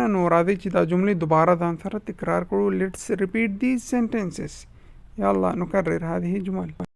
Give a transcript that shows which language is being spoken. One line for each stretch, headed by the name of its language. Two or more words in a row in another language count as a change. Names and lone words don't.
Pashto: نو راځئ چې دا جملې دوباره ځان سره تکرار کړو
English: let's repeat these sentences.
Arabic: يلا نكرر هذه الجمل.